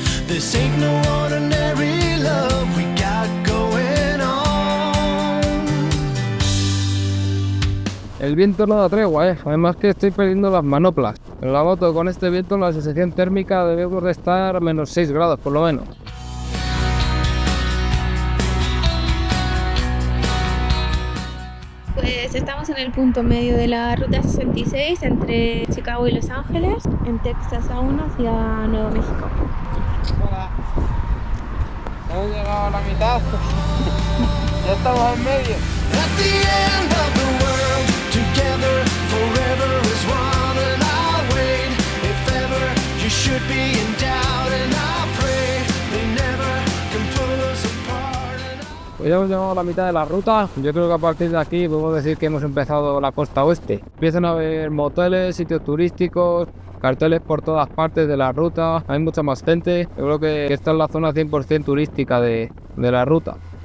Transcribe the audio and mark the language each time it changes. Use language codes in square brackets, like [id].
[en] This ain't no ordinary love we got going on. [es] El viento no da tregua, además que estoy perdiendo las manoplas. En la moto con este viento la sensación térmica debemos de estar a menos 6 grados por lo menos. Pues estamos en el punto medio de la ruta 66 entre Chicago y Los Ángeles, en Texas aún hacia Nuevo México. Hola. Hemos llegado a la mitad. Ya estamos en medio. [en] At the end of the world, together forever is one, and I'll wait if ever you should be in doubt, and I pray they never can pull us apart. [es] Pues ya hemos llegado a la mitad de la ruta. Yo creo que a partir de aquí podemos decir que hemos empezado la costa oeste. Empiezan a haber moteles, sitios turísticos, carteles por todas partes de la ruta. Hay mucha más gente. Yo creo que esta es la zona 100% turística de la ruta.